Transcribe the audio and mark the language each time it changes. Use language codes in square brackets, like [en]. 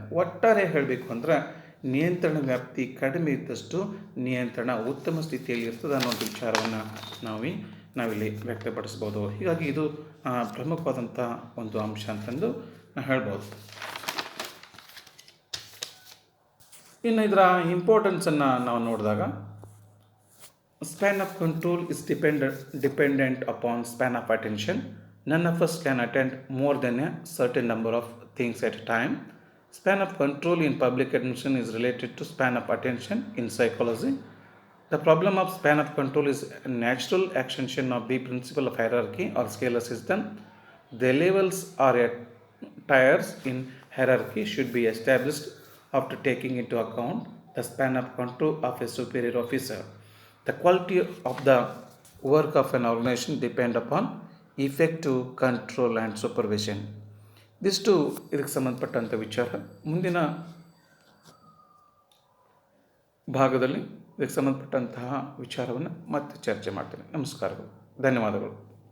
[kn] ಒಟ್ಟಾರೆ ಹೇಳಬೇಕು ಅಂದ್ರೆ ನಿಯಂತ್ರಣ ವ್ಯಾಪ್ತಿ ಕಡಿಮೆ ಇದ್ದಷ್ಟು ನಿಯಂತ್ರಣ ಉತ್ತಮ ಸ್ಥಿತಿಯಲ್ಲಿ ಇರ್ತದೆ ಅನ್ನೋ ವಿಚಾರವನ್ನು ನಾವಿಲ್ಲಿ ವ್ಯಕ್ತಪಡಿಸ್ಬೋದು. ಹೀಗಾಗಿ ಇದು ಪ್ರಮುಖವಾದಂಥ ಒಂದು ಅಂಶ ಅಂತಂದು ಹೇಳ್ಬೋದು. ಇನ್ನು ಇದರ ಇಂಪಾರ್ಟೆನ್ಸನ್ನು ನಾವು ನೋಡಿದಾಗ [en] span of control is dependent upon span of attention. None of us can attend more than a certain number of things at a time. Span of control in public administration is related to span of attention in psychology. The problem of span of control is a natural extension of the principle of hierarchy or scalar system. The levels or tiers in hierarchy should be established after taking into account the span of control of a superior officer. The quality of the work of an organization depend upon effective control and supervision. [kn] ಇದಿಷ್ಟು ಇದಕ್ಕೆ ಸಂಬಂಧಪಟ್ಟಂಥ ವಿಚಾರ. ಮುಂದಿನ ಭಾಗದಲ್ಲಿ ಇದಕ್ಕೆ ಸಂಬಂಧಪಟ್ಟಂತಹ ವಿಚಾರವನ್ನು ಮತ್ತೆ ಚರ್ಚೆ ಮಾಡ್ತೇನೆ. ನಮಸ್ಕಾರಗಳು, ಧನ್ಯವಾದಗಳು.